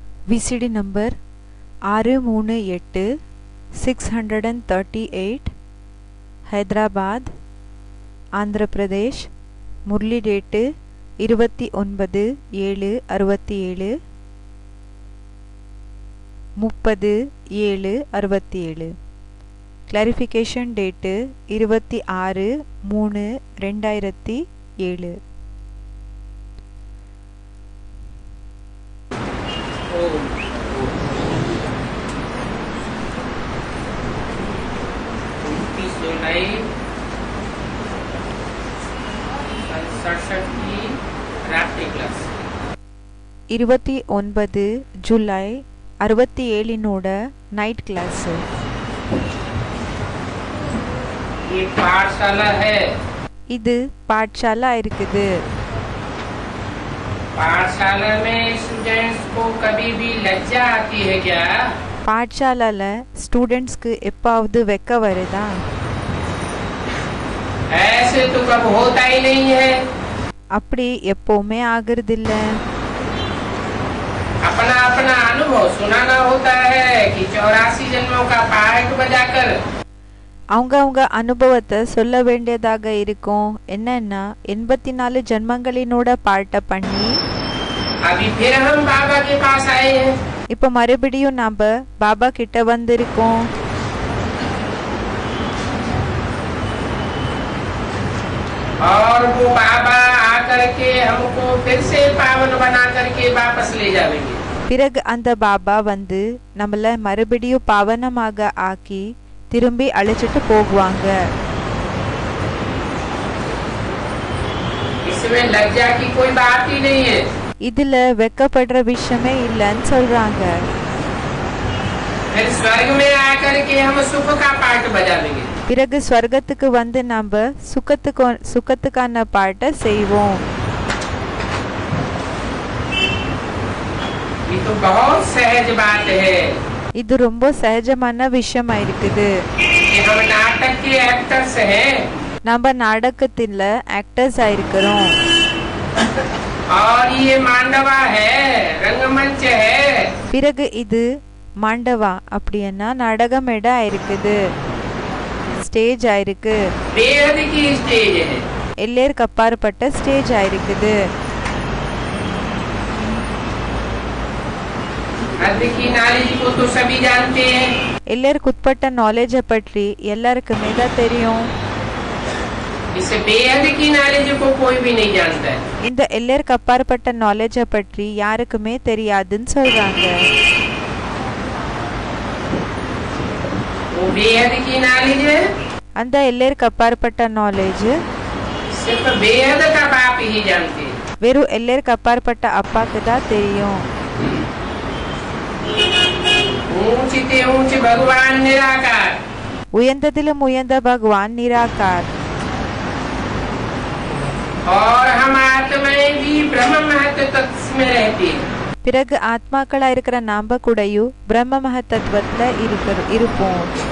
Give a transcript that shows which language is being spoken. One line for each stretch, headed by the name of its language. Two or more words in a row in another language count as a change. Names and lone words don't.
Tamil: VCD நம்பர் 638 638 ஹைதராபாத் ஆந்திர பிரதேஷ். முரளி டேட்டு 29/7/67 30/7/67. கிளாரிஃபிகேஷன் டேட்டு 26/3/2007.
Hindi: जुलाई 67 की रात्रि क्लास
Tamil: 29 ஜூலை 67 நைட் கிளாஸ்.
Hindi: ये पाठशाला है.
Tamil: இது பாठशाला இருக்குது.
Hindi: पाठशाला में स्टूडेंट्स को कभी भी लज्जा आती है क्या?
Tamil: பாठशाலால ஸ்டூடெண்ட்ஸ்க்கு எப்பாவது வெக்க வருதா?
Hindi: ऐसे तो कब होता ही नहीं है.
Tamil: அப்படி எப்பவுமே ஆகுறதில்ல.
Hindi: अपना अपना अनुभव सुनाना होता है कि 84 जन्मों का पाठ बजाकर.
Tamil: அவங்க அனுபவத்தை சொல்ல வேண்டியதாக இருக்கும். என்னன்னா 84 ஜென்மங்களினோட பாட்ட பண்ணி
Hindi: अभी फिर हम बाबा के पास आए हैं.
Tamil: இப்ப மறுபடியும் நாம பாபா கிட்ட வந்திருக்கோம்.
Hindi: और वो बाबा आकर के हमको फिर से पावन बना करके वापस ले जाएंगे.
Tamil: பிறகு அந்த பாபா வந்து நம்மள மறுபடியும் பாவனமாக ஆக்கி திரும்பி அழைச்சிட்டு போகுவாங்க.
Hindi: इसमें लज्जा की कोई बात ही नहीं है.
Tamil: இதுல வெக்கப்படுற விஷயமே இல்லைன்னு சொல்றாங்க.
Hindi: फिर स्वर्ग में आकर के हम सुख का पाठ बजाएंगे.
Tamil: பிறகு ஸ்வர்க்கத்துக்கு வந்து நாம சுகத்துக்கான பாட்டை செய்வோம்.
Hindi: ये तो बहुत सहज बात है.
Tamil: இது ரொம்ப சகஜமான விஷயமா இருக்குது.
Hindi: कि हम नाटक के एक्टर्स हैं.
Tamil: நம்ம நாடகத்துல ஆக்டர்ஸ் ஆயிருக்கிறோம்.
Hindi: और ये मांडवा है, रंगमंच है.
Tamil: பிறகு இது மாண்டவா அப்படின்னா நாடக மேடை ஆயிருக்குது, ஸ்டேஜ் ஆயிருக்கு.
Hindi: बेहद की स्टेज है.
Tamil: எல்லையருக்கு அப்பாற்பட்ட ஸ்டேஜ் ஆயிருக்குது.
Hindi: अर्थ की नॉलेज को तो सभी जानते हैं.
Tamil: எல்லையருக்கு உட்பட்ட நாலேஜை பற்றி எல்லாருக்குமே தான் தெரியும்.
Hindi: इस बेहद की नॉलेज को कोई भी नहीं जानता है.
Tamil: இந்த எல்லையருக்கு அப்பாற்பட்ட நாலேஜை பற்றி யாருக்குமே தெரியாதுன்னு சொல்றாங்க.
Hindi: वो बेहद की नॉलेज है.
Tamil: அந்த எல்லையருக்கு அப்பாற்பட்ட நாலேஜ்
Hindi: सिर्फ बेहद का बाप ही जानते हैं.
Tamil: வெறும் எல்லையருக்கு அப்பாற்பட்ட அப்பாக்கு தான் தெரியும்.
Hindi: ऊंचे ऊंचे भगवान निराकार.
Tamil: உயர்ந்ததிலும் உயர்ந்த பகவான் நிராகார்.
Hindi: और हम आत्माएं भी ब्रह्म महत्व तत्व में रहती हैं.
Tamil: பிறகு ஆத்மாக்களா இருக்கிற நாம கூடயும் பிரம்ம மகத்தத்துவத்துல இருப்போம்.